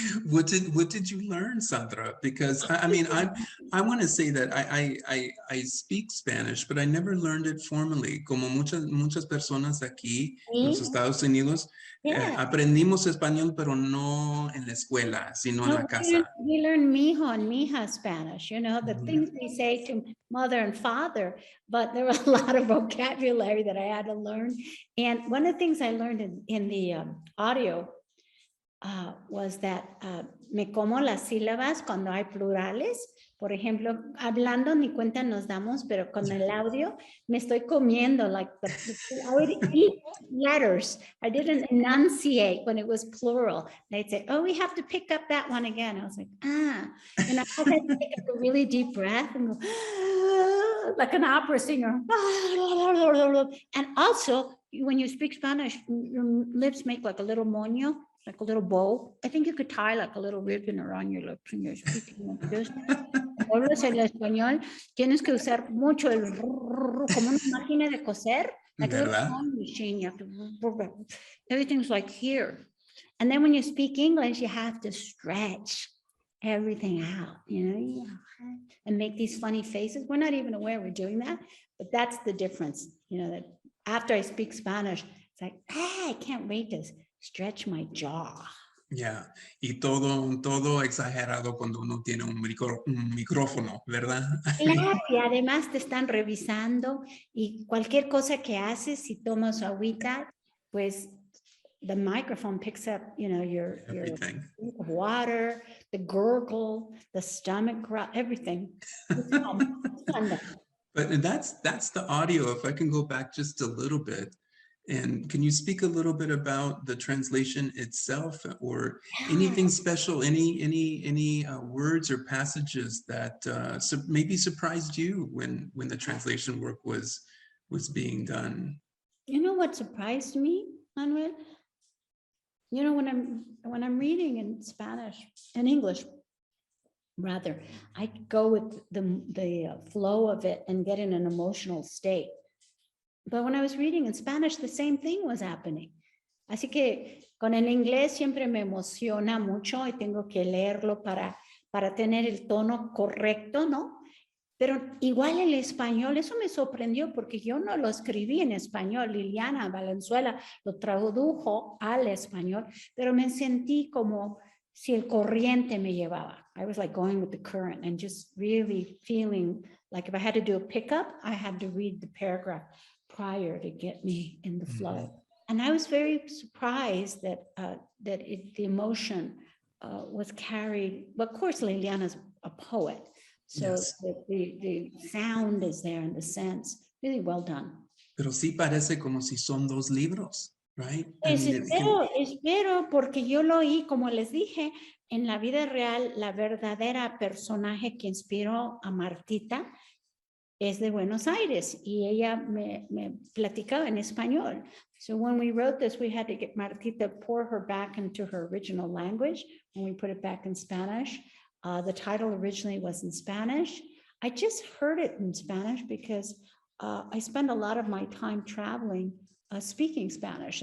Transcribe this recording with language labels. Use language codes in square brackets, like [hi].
[en] What did you learn, Sandra? Because I mean, I want to say that I speak Spanish, but I never learned it formally. [es] Como muchas personas aquí en los Estados Unidos, aprendimos español, pero no en la escuela, sino en la casa. [en] We learn mijo and mija Spanish, you know, the things we say to mother and father, but there were a lot of vocabulary that I had to learn. And one of the things I learned in the audio was that [es] me como las sílabas cuando hay plurales. Por ejemplo, hablando ni cuenta nos damos, pero con el audio me estoy comiendo, [en] like I would eat letters. I didn't enunciate when it was plural. They'd say, oh, we have to pick up that one again. I was like, And I had to take a really deep breath and go, like an opera singer. And also, when you speak Spanish, your lips make like a little moño, like a little bow. I think you could tie like a little ribbon around your lips when you're speaking. [es] Hablas el español, tienes que usar mucho como una máquina de coser [en] Like a little [es] ¿Verdad? [en] time machine, you have to, everything's like here. And then when you speak English, you have to stretch everything out, and make these funny faces. We're not even aware we're doing that, but that's the difference, that after I speak Spanish, it's like, I can't wait to stretch my jaw. [es] Ya, y todo exagerado cuando uno tiene un micrófono, ¿verdad? Claro, y además te están revisando y cualquier cosa que haces, si tomas agüita, pues [en] the microphone picks up, your Everything. drink of water, the gurgle, the stomach growl, everything. It's fun. It's fun though. But that's the audio. If I can go back just a little bit, and can you speak a little bit about the translation itself, or anything special, any words or passages that maybe surprised you when the translation work was being done? You know what surprised me, Manuel? When I'm reading in Spanish and English, rather, I go with the flow of it and get in an emotional state. But when I was reading in Spanish, the same thing was happening. [es] Así que con el inglés siempre me emociona mucho y tengo que leerlo para tener el tono correcto, ¿no? Pero igual el español, eso me sorprendió porque yo no lo escribí en español. Liliana Valenzuela lo tradujo al español, pero me sentí como si el corriente me llevaba. [en] I was like going with the current and just really feeling like if I had to do a pickup, I had to read the paragraph prior to get me in the flow. And I was very surprised that the emotion was carried. But of course, Liliana's a poet. So Yes. the sound is there in the sense, really well done. [es] Pero sí parece como si son dos libros, [en] right? [es] Espero, porque yo lo oí, como les dije, en la vida real, la verdadera personaje que inspiró a Martita es de Buenos Aires y ella me platicaba en español. [en] So when we wrote this, we had to get Martita, pour her back into her original language, and we put it back in Spanish. The title originally was in Spanish. I just heard it in Spanish because I spend a lot of my time traveling, speaking Spanish.